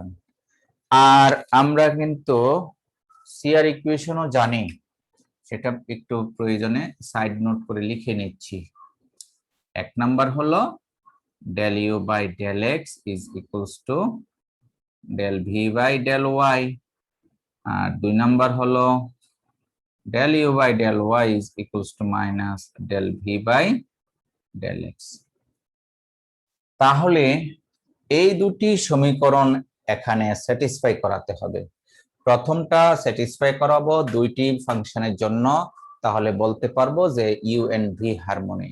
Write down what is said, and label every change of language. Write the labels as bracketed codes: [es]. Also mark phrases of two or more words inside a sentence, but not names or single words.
[bn] আর আমরা কিন্তু [en] C R equation [bn] জানি, সেটা একটু প্রয়োজনে [en] side note [bn] করে লিখে নিচ্ছি। এক নাম্বার হলো [en] del u by del x is equals to del v by del y, [bn] আর দুই নাম্বার হলো [en] del u by del y is equals to minus del v by del x। [bn] তাহলে এই দুটি সমীকরণ এখানে স্যাটিসফাই করাতে হবে। প্রথমটা স্যাটিসফাই করাবো দুইটি ফাংশনের জন্য, তাহলে বলতে পারবো যে [en] u and v harmonic.